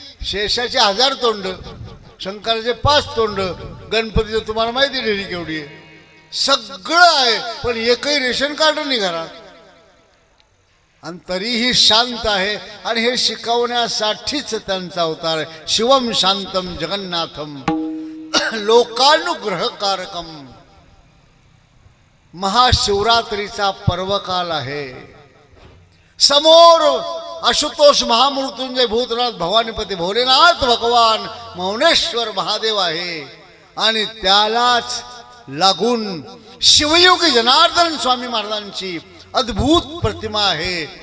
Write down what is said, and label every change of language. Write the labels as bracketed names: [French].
[Marathi] शेषाचे 1000 तोंड, शंकराचे 5 तोंड, गणपतीचं तुम्हाला माहिती डेरी केवढी आहे. सगळं आहे, पण एकही रेशन कार्ड नाही घरात. आणि तरीही शांत आहे. आणि हे शिकवण्यासाठीच त्यांचा अवतार आहे. [Sanskrit] शिवम शांतम जगन्नाथम लोकानुग्रहकारकम. [Marathi] महाशिवरात्रीचा पर्वकाल आहे. समोर आशुतोष महामृत्युंजय भूतनाथ भवानीपती भोलेनाथ भगवान मौनेश्वर महादेव आहे. आणि त्यालाच लागून शिवयोगी जनार्दन स्वामी महाराजांची अद्भुत प्रतिमा आहे.